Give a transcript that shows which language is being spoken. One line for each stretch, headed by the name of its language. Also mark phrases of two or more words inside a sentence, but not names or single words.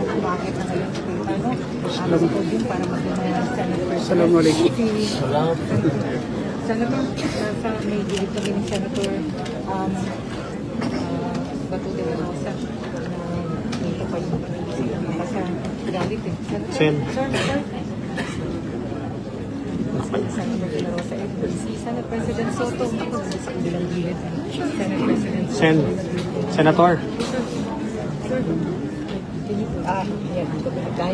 Filipino: Bakit na ngayon si Cayetano? Alam ko din para maging Senate President. Assalamualaikum. Senator, sa may gilid kami ni Senator Bato de la Rosa na may kapag sa galit eh. Sen. Sir. Senator de la Rosa FBC, Senate President Soto, ako sa kabilang gilid. Senate President Soto. Senator. Sir,
English: can you,
Filipino: yan,